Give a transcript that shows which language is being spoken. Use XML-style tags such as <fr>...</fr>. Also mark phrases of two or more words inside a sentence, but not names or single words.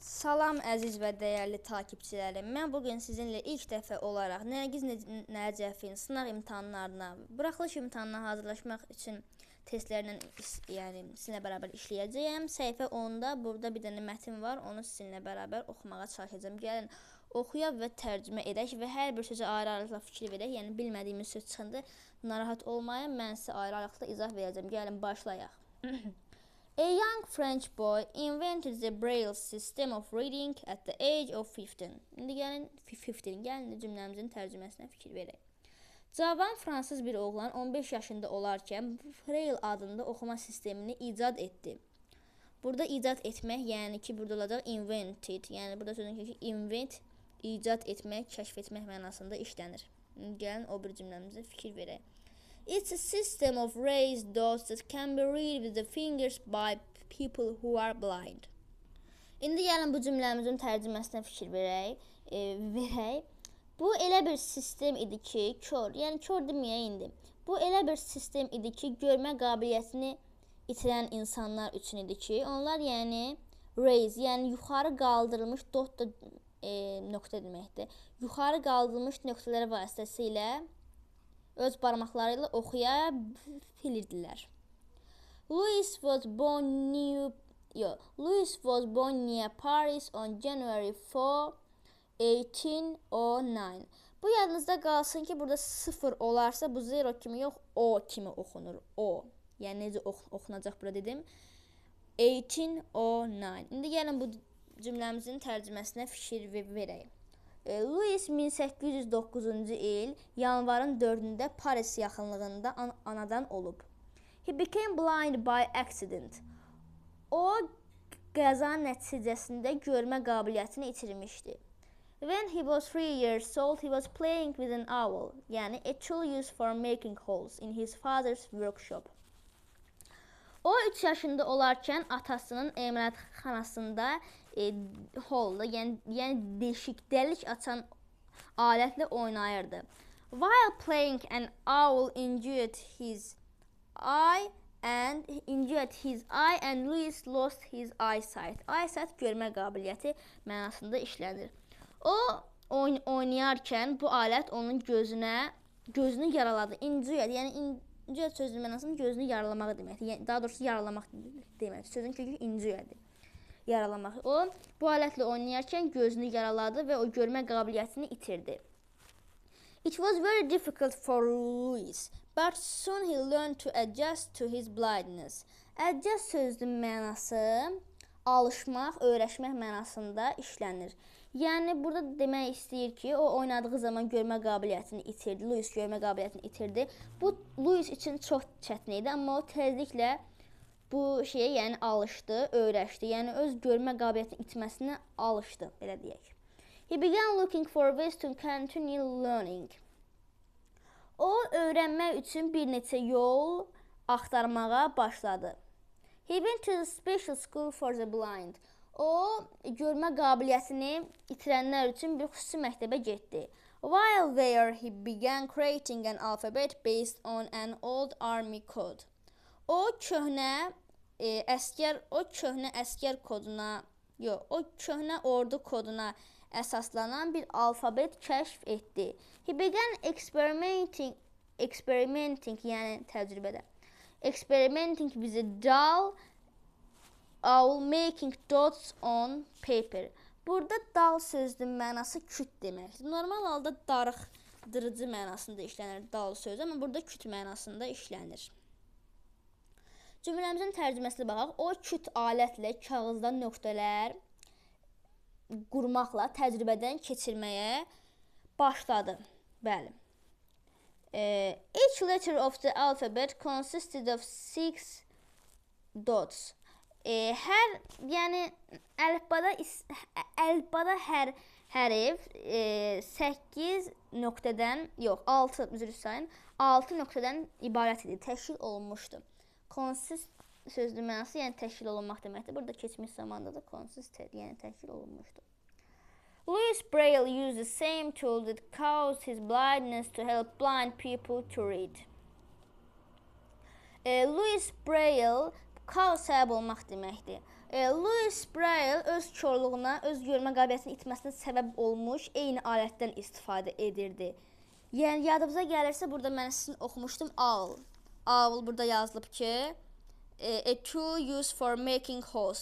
<az>Salam əziz və dəyərli takipçilərim. Mən bugün sizinlə ilk dəfə olaraq Nərgiz Nəcəfin sınaq imtahanlarına, buraxılış imtahanına hazırlaşmaq üçün testlərlə sizinlə bərabər işləyəcəyəm. Səhifə 10-da burada bir dənə mətin var, onu sizinlə bərabər oxumağa çalışacağım. Gəlin oxuyaq və tərcümə edək və hər bir sözə ayrı-ayrılıqla fikir verək. Yəni bilmədiyimiz söz çıxanda narahat olmayın, mən sizə ayrı-ayrılıqla izah verəcəm. Gəlin başlayaq.</az> <en>A young French boy invented the Braille system of reading at the age of 15.</en> <az>İndi gəlin cümləmizin tərcüməsinə fikir verək. Cavan fransız bir oğlan 15 yaşında olarkən Braille adında oxuma sistemini icad etdi. Burada icad etmək, yəni ki, burada olacaq invented. Yəni burada sözün ki, invent, icad etmək, kəşf etmək mənasında işlənir. Gəlin o bir cümləmizə fikir verək.</az> <en>It's a system of raised dots that can be read with the fingers by people who are blind.</en> <az>İndi gəlin bu cümləmizin tərcüməsinə fikir verək. Bu elə bir sistem idi ki, yəni kör deməyək indi. Bu elə bir sistem idi ki, görmə qabiliyyətini itirən insanlar üçün idi ki, onlar yəni raise, yəni yuxarı qaldırılmış dot da nöqtə deməkdir. Yuxarı qaldırılmış nöqtələr vasitəsilə öz barmaqlarıyla oxuya bilirdilər.</az> <en>Louis was born near Paris on January 4, 1809.</en> <az>Bu yadınızda qalsın ki, burada 0 olarsa bu 0 kimi yox, O kimi oxunur. O. Yəni necə oxunacaq burada dedim. 1809. İndi gəlin bu cümləmizin tərcüməsinə fikir verək. Louis 1809-cu il yanvarın 4-də Paris yaxınlığında anadan olub.</az> <en>He became blind by accident.</en> <az>O qəza nəticəsində görmə qabiliyyətini itirmişdi.</az> <en>When he was 3 years old, he was playing with an owl, yəni a tool used for making holes in his father's workshop.</en> <az>O 3 yaşında olarkən atasının əməliyyatxanasında holda, yəni delik açan alətlə oynayırdı.</az> <en>While playing, an owl injured his eye and Louis lost his eyesight.</en> <az>Eyesight görmə qabiliyyəti mənasında işlənir. O oynayarkən bu alət onun gözünü yaraladı. Injured, yəni injured sözünün mənasının gözünü yaralamaq deməkdir. Yəni, daha doğrusu yaralamaq deməkdir. Sözün kökü injureddir. Yaralamaq. O bu alətlə oynayarkən gözünü yaraladı və o görmə qabiliyyətini itirdi.</az> <en>It was very difficult for Louis, but soon he learned to adjust to his blindness.</en> <az>Adjust sözünün mənası alışmaq, öyrəşmək mənasında işlənir. Yəni burada demək istəyir ki, o oynadığı zaman görmə qabiliyyətini itirdi. Louis görmə qabiliyyətini itirdi. Bu Louis üçün çox çətin idi, amma o tezliklə bu şeyə yəni alışdı, öyrəşdi. Yəni öz görmə qabiliyyətinin itməsinə alışdı, belə deyək.</az> <en>He began looking for ways to continue learning.</en> <az>O öyrənmək üçün bir neçə yol axtarmağa başladı.</az> <en>He went to the special school for the blind.</en> <az>O görmə qabiliyyətini itirənlər üçün bir xüsusi məktəbə getdi.</az> <en>While there, he began creating an alphabet based on an old army code.</en> <az>O köhnə ordu koduna əsaslanan bir alfabet kəşf etdi.</az> <en>He began experimenting</en> <az>yəni təcrübədə.</az> <en>Experimenting with a dull owl making dots on paper.</en> <az>Burada dal sözünün mənası küt deməkdir. Normal halda darıxdırıcı mənasında işlənir dal sözü, amma burada küt mənasında işlənir. Cümləmizin tərcüməsinə baxaq. O küt alətlə kağızdan nöqtələr qurmaqla təcrübədən keçirməyə başladı. Bəli.</az> <en>Each letter of the alphabet consisted of 6 dots.</en> <az>Yəni əlifbada hər hərf 8 nöqtədən, yox 6 üzr istəyin, 6 nöqtədən ibarət idi, təşkil olunmuşdu. Consist sözünün mənası yəni təşkil olunmaq deməkdir. Burada keçmiş zamanda da consisted yəni təşkil olunmuşdu.</az> <en>Louis Braille used the same tool that caused his blindness to help blind people to read.</en> <az>Louis Braille kaos səbəb olmaq deməkdir. Louis Braille öz korluğuna, öz görmə qabiliyyətinin itməsinə səbəb olmuş eyni alətdən istifadə edirdi. Yəni yadınıza gəlirsə, burada mən sizin oxumuşdum owl. Owl burada yazılıb ki,</az> <en>a tool used for making holes.</en>